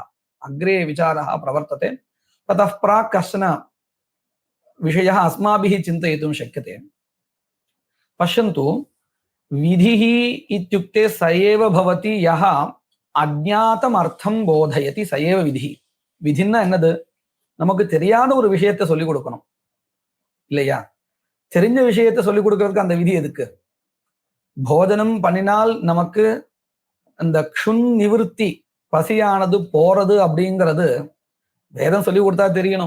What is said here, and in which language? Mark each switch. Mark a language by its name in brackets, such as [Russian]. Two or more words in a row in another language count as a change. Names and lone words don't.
[Sanskrit] अग्रे विचारः प्रवर्तते. ततः प्राक् कश्चन विषयः अस्माभिः चिन्तयितुं शक्यते. पश्यन्तु, विधिः इत्युक्ते स एव भवति यः अज्ञातम् अर्थं बोधयति, स एव विधिः. [Tamil] विधिன்னா என்னது? நமக்கு தெரியாத ஒரு விஷயத்தை சொல்லிக் கொடுக்கணும் இல்லையா? தெரிஞ்ச விஷயத்தை சொல்லிக் கொடுக்கறதுக்கு அந்த விதி எதுக்கு? போஜனம் பண்ணினால் நமக்கு அந்த [Sanskrit] क्षुन् निवृत्ति, [Tamil] பசியானது போறது அப்படிங்கிறது வேதம் சொல்லி கொடுத்தா தெரியணும்.